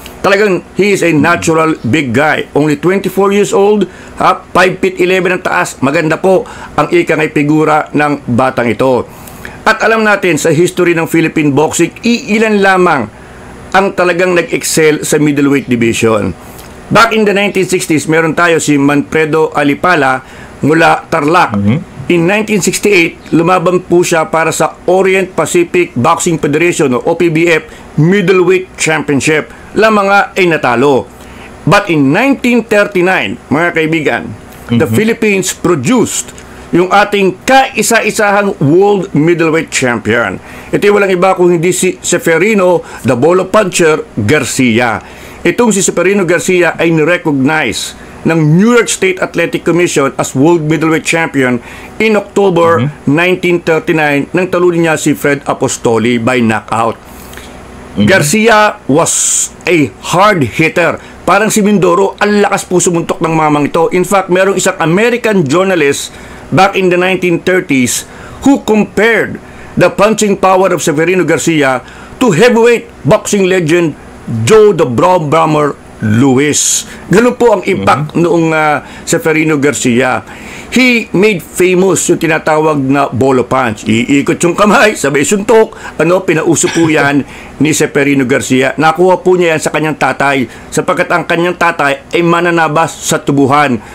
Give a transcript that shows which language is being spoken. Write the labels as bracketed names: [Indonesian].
[English] Talagang he is a natural big guy. Only 24 years old, 5 feet 11 ang taas. [Filipino] Maganda po ang ikang ay figura ng batang ito. At alam natin sa history ng Philippine boxing, iilan lamang ang talagang nag-excel sa middleweight division. [English] Back in the 1960s, [Filipino] meron tayo si Manfredo Alipala mula Tarlac. In 1968, lumaban po siya para sa Orient Pacific Boxing Federation o OPBF Middleweight Championship. Lamang nga ay natalo. [English] But in 1939, mga kaibigan, the Philippines produced yung ating kaisa-isahang world middleweight champion. [Filipino] Ito ay walang iba kung hindi si Seferino the Bolo Puncher Garcia. Itong si Seferino Garcia ay nirecognize ng New York State Athletic Commission as world middleweight champion in October 1939 nang talunin niya si Fred Apostoli by knockout. [English] Garcia was a hard hitter. [Filipino] Parang si Mindoro, ang lakas po sumuntok ng mamang ito. [English] In fact, merong isang American journalist back in the 1930s who compared the punching power of Severino Garcia to heavyweight boxing legend Joe the Brown Bomber Louis. [Filipino] Ganun po ang impact noong Severino Garcia. [English] He made famous [Filipino] yung tinatawag na [English] bolo punch. [Filipino] Iikot yung kamay, sabay suntok. Pinauso po yan ni Severino Garcia. Nakuha po niya yan sa kanyang tatay sapagkat ang kanyang tatay ay mananabas sa tubuhan.